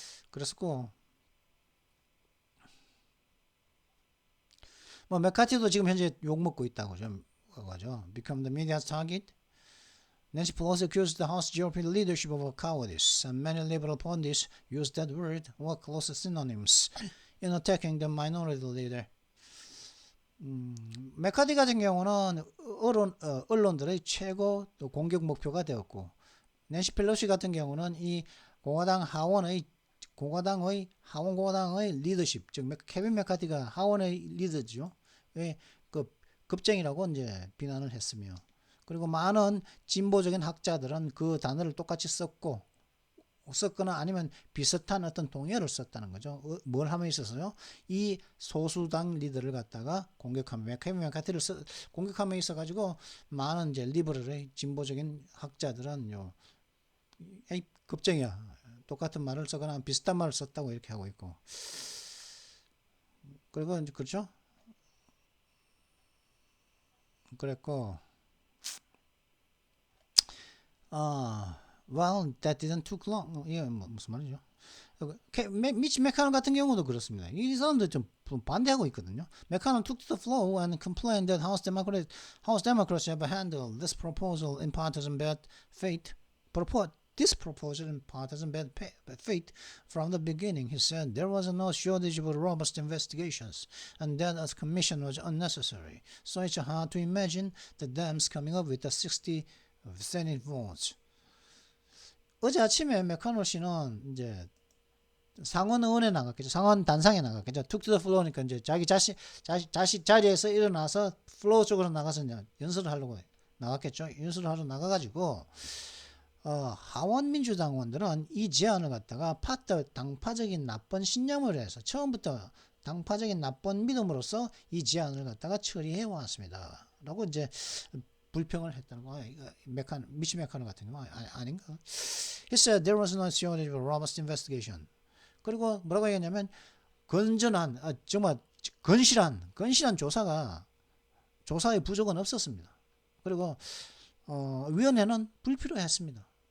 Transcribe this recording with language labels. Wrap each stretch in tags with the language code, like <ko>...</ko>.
<ko>그랬었고 뭐 메카티도 지금 현재 욕 먹고 있다고 좀 그거죠.</ko> <en>Become the media's target. Nancy Pelosi accused the House GOP leadership of cowardice, and many liberal pundits used that word or close synonyms in attacking the minority leader.</en> <ko>메카디 같은 경우는 언론들의 최고 또 공격 목표가 되었고, 낸시 펠로시 같은 경우는 이 하원 공화당의 리더십, 즉 케빈 메카디가 하원의 리더죠. 그 급쟁이라고 이제 비난을 했으며, 그리고 많은 진보적인 학자들은 그 단어를 똑같이 썼거나 아니면 비슷한 어떤 동의어를 썼다는 거죠. 뭘 함에 있어서요? 이 소수당 리더를 갖다가 공격하면 케빈 메카티를 공격함에 있어 가지고 많은 이제 리버럴의 진보적인 학자들은 에이 급쟁이야. 똑같은 말을 쓰거나 비슷한 말을 썼다고 이렇게 하고 있고. 그리고 이제 그렇죠? 그랬고</ko> <en>well, that didn't took long.</en> <ko>이게 무슨 말이죠? 미치 메카노 같은 경우도 그렇습니다. 이 사람들 좀 반대하고 있거든요.</ko> <en>메카노 took to the floor and complained that House Democrats have handled this proposal in partisan bad faith. This proposal in partisan bad faith from the beginning. He said there was no shortage of robust investigations and that a commission was unnecessary. So it's hard to imagine the Dems coming up with the 60 Senate votes.</en> <ko>어제 아침에 메카노 씨는 이제 상원 의원에 나갔겠죠. 상원 단상에 나갔겠죠. 툭 투 더 플로우니까 이제 자기 자신 자리에서 일어나서 플로우 쪽으로 나가서 이제 연설을 하려고 나갔겠죠. 연설을 하러 나가가지고 하원 민주당원들은 이 제안을 갖다가 당파적인 나쁜 신념을 해서 처음부터 당파적인 나쁜 믿음으로써 이 제안을 갖다가 처리해 왔습니다. 라고 이제 불평을 했다는 거. 미치 메카노 같은 경우 아닌가?</ko> <en>He said there was no shortage of robust investigation.</en> <ko>그리고 뭐라고 얘기했냐면 건전한 정말 건실한 조사의 부족은 없었습니다. 그리고 위원회는 불필요했습니다.</ko>